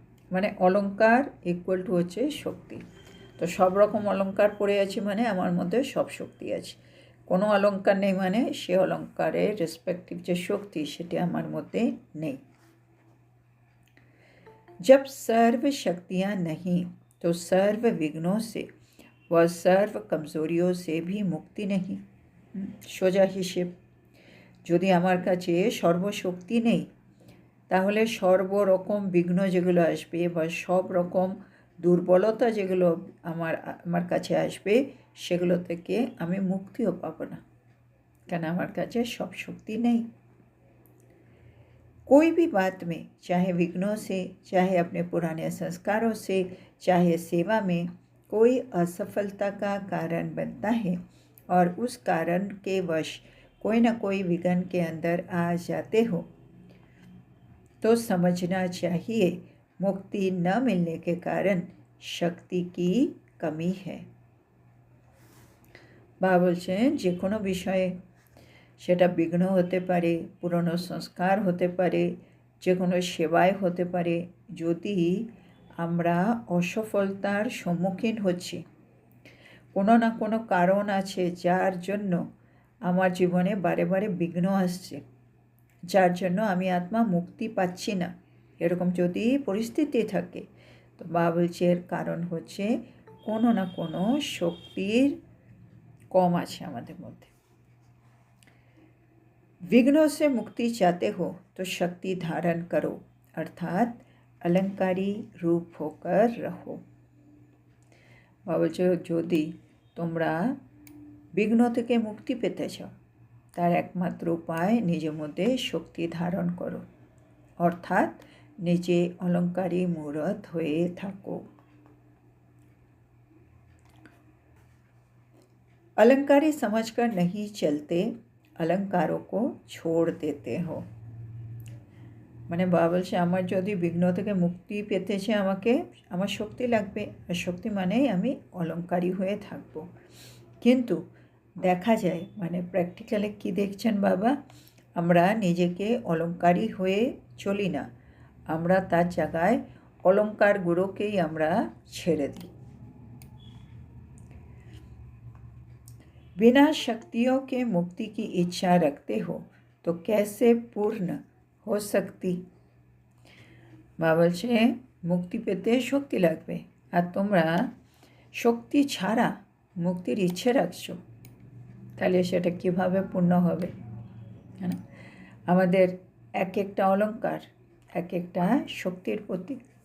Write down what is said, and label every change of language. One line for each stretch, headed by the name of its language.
Bangla: মানে অলঙ্কার equal to হচ্ছে শক্তি। তো সব রকম অলঙ্কার পড়ে আছি মানে আমার মধ্যে সব শক্তি আছে। কোনো অলঙ্কার নেই মানে সে অলঙ্কারের রেসপেক্টিভ যে শক্তি সেটি আমার মধ্যে নেই।
Hindi: जब सर्व शक्तियाँ नहीं तो सर्व विघ्नों से व सर्व कमजोरियों से भी मुक्ति नहीं।
Bangla: সোজা হিসেব, যদি আমার কাছে সর্বশক্তি নেই তাহলে সর্বরকম বিঘ্ন যেগুলো আসবে বা সব রকম দুর্বলতা যেগুলো আমার কাছে আসবে সেগুলো থেকে আমি মুক্তিও পাবো না, কেন আমার কাছে সব শক্তি নেই।
Hindi: कोई भी बात में, चाहे विघ्नों से, चाहे अपने पुराने संस्कारों से, चाहे सेवा में कोई असफलता का कारण बनता है और उस कारण के वश कोई न कोई विघ्न के अंदर आ जाते हो तो समझना चाहिए मुक्ति न मिलने के कारण शक्ति की कमी है।
Bangla: বাবা বলছেন যে কোনো বিষয়ে, সেটা বিঘ্ন হতে পারে, পুরনো সংস্কার হতে পারে, যে কোনো সেবায় হতে পারে, যদি আমরা অসফলতার সম্মুখীন হচ্ছি, কোনো না কোনো কারণ আছে যার জন্য আমার জীবনে বারে বারে বিঘ্ন আসছে, যার জন্য আমি আত্মা মুক্তি পাচ্ছি না, এরকম যদি পরিস্থিতি থাকে তো বাবা বলছে এর কারণ হচ্ছে কোনো না কোনো শক্তির কম আছে আমাদের মধ্যে।
Hindi: विघ्नों से मुक्ति चाहते हो तो शक्ति धारण करो, अर्थात अलंकारी रूप होकर रहो।
Bangla: বলছে যদি তোমরা বিঘ্ন থেকে মুক্তি পেতে চাও তার একমাত্র উপায় নিজের মধ্যে শক্তি ধারণ করো, অর্থাৎ নিজে অলঙ্কারী মূরত হয়ে থাকো।
Hindi: अलंकारी समझकर नहीं चलते, अलंकारों को छोड़ देते हो।
Bangla: মানে বাবা বলছে আমার যদি বিঘ্ন থেকে মুক্তি পেতে চাই আমাকে আমার শক্তি লাগবে, আর শক্তি মানেই আমি অলঙ্কারী হয়ে থাকব। কিন্তু দেখা যায় মানে প্র্যাকটিক্যালি কি দেখছেন বাবা, আমরা নিজেকে অলঙ্কারী হয়ে চলি না, আমরা তার জায়গায় অলঙ্কারগুলোকেই আমরা ছেড়ে দিই।
Hindi: बिना शक्तियों के मुक्ति की इच्छा रखते हो तो कैसे पूर्ण हो सकती।
Bangla: বাবা বলছে মুক্তি পেতে শক্তি লাগবে, আর তোমরা শক্তি ছাড়া মুক্তির ইচ্ছে রাখছো, তাহলে সেটা কিভাবে পূর্ণ হবে? হ্যাঁ না, আমাদের এক একটা অলঙ্কার এক একটা শক্তির প্রতীক।